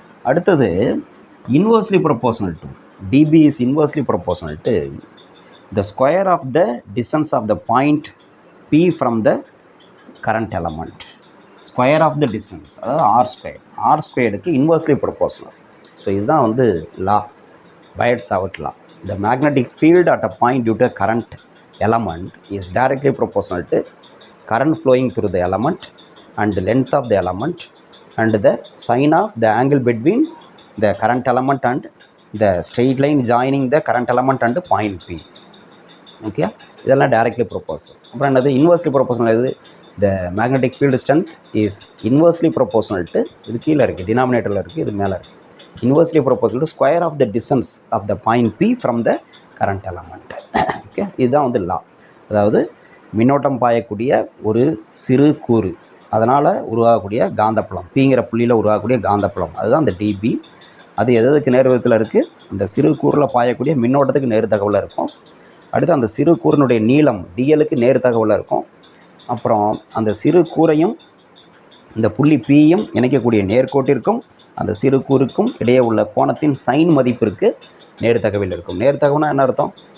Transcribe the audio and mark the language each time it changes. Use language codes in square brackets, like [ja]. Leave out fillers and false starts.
[en] அடுத்தது inversely proportional to dB is inversely proportional to the square of the distance of the point P from the current element. Square of the distance, [ta] அதாவது [en] R square, R ஸ்கொயருக்கு inversely proportional. [ta] So இதுதான் வந்து லா, பயோட்-சாவர்ட் லா. [en] The magnetic field at a point due to current element is directly proportional to current flowing through the element and the length of the element and the sine of the angle between the current element and the straight line joining the current element and point P. Okay, [ta] இதெல்லாம் [en] directly proportional. [ta] அப்புறம் என்னது [en] inversely proportional? இது the magnetic field strength is inversely proportional to, [ta] இது கீழே இருக்குது, denominatorல இருக்குது, இது மேலே இருக்குது, [en] inversely proportional to square of the distance of the point P from the current element. [ta] Okay, இதுதான் வந்து லா. அதாவது மின்னோட்டம் பாயக்கூடிய ஒரு சிறு கூறு, அதனால் உருவாகக்கூடிய காந்தப்புலம், பிங்கிற புள்ளியில் உருவாகக்கூடிய காந்தப்புலம், அதுதான் அந்த டிபி. அது எதுக்கு நேர் விகிதத்தில் இருக்குது? அந்த சிறு கூறில் பாயக்கூடிய மின்னோட்டத்துக்கு நேர் தகவலில் இருக்கும். அடுத்து அந்த சிறு கூறினுடைய நீளம் டிஎலுக்கு நேர் தகவலில் இருக்கும். அப்புறம் அந்த சிறு கூரையும் இந்த புள்ளி பியும் இணைக்கக்கூடிய நேர்கோட்டிற்கும் அந்த சிறு கூறுக்கும் இடையே உள்ள கோணத்தின் சைன் மதிப்பிற்கு நேர் தகவல் இருக்கும். நேர் தகவல்னா என்ன அர்த்தம்?